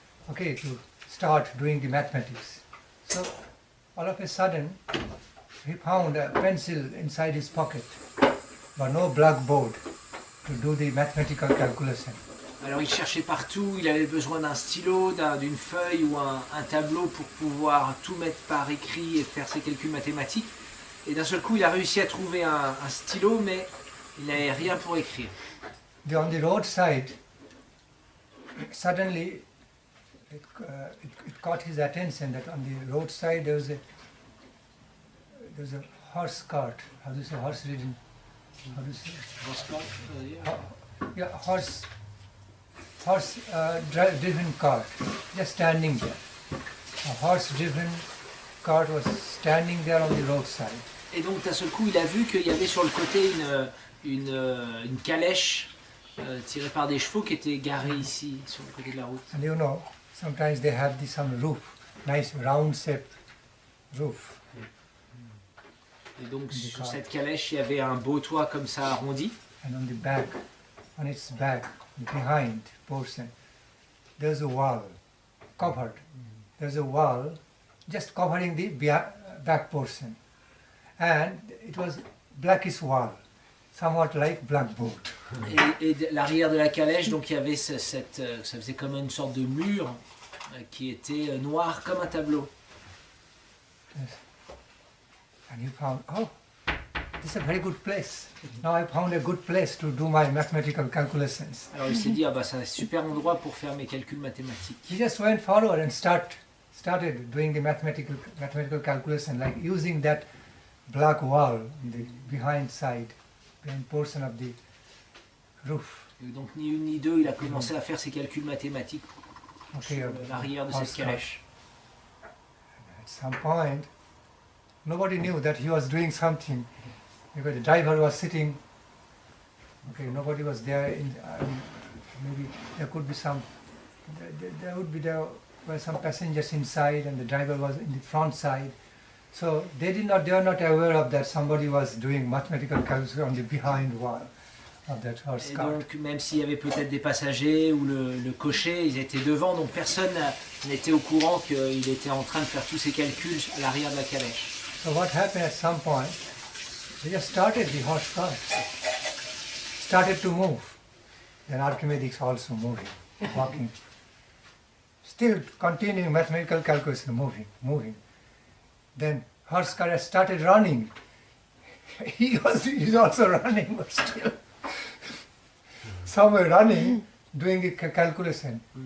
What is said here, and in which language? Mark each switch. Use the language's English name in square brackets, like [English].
[English] Okay, to start doing the mathematics. So all of a sudden he found a pencil inside his pocket, but no blackboard to do the mathematical calculation. [French] Alors il cherchait partout, il avait besoin d'un stylo, d'une feuille ou un tableau pour pouvoir tout mettre par écrit et faire ses calculs mathématiques. Et d'un seul coup il a réussi à trouver un stylo, mais il n'avait rien pour écrire. [English] On the roadside, suddenly it caught his attention that on the roadside there was a horse cart. How do you say horse ridden? How do you say? Horse cart? Yeah, horse driven cart, just standing there. A horse-driven cart was standing there on the roadside. [French] Et donc d'un seul coup, il a vu qu'il y avait sur le côté une calèche tirée par des chevaux qui était garée ici, sur le côté de la route. [English] And you know, sometimes they have some roof, nice round-shaped roof. [French] Et donc sur cette calèche, il y avait un beau toit comme ça arrondi. [English] And on the back, on its back, behind portion, there's a wall, covered. There's a wall just covering the back portion. And it was blackish wall, somewhat like blackboard. [French] Et l'arrière de la calèche, donc il y avait ça faisait comme une sorte de mur qui était noir comme un tableau. [English] Yes. And you found, oh, this is a very good place. Now I found a good place to do my mathematical calculations. [French] Alors il s'est dit, ah bah c'est un super endroit pour faire mes calculs mathématiques. [English] He just went forward and started doing the mathematical calculation, like using that black wall on the behind portion of the roof. [French] Et donc ni une ni deux, il a commencé à faire ses calculs mathématiques [English] Okay, [French] sur l'arrière de cette calèche. [English] At some point, nobody knew that he was doing something because the driver was sitting. Okay, nobody was there. Maybe there could be there were some passengers inside, and the driver was in the front side. So they were not aware of that somebody was doing mathematical calculation on the behind wall of that horse cart. [French] Et donc même s'il y avait peut-être des passagers ou le cocher, ils étaient devant, donc personne n'était au courant qu'il était en train de faire tous ses calculs à l'arrière de la calèche. [English] So what happened at some point, they just started the horse cart, started to move. Then Archimedes also moving, walking, still continuing mathematical calculation, moving. Then horse cart started running. He's also running, but still somewhere running, doing the calculation.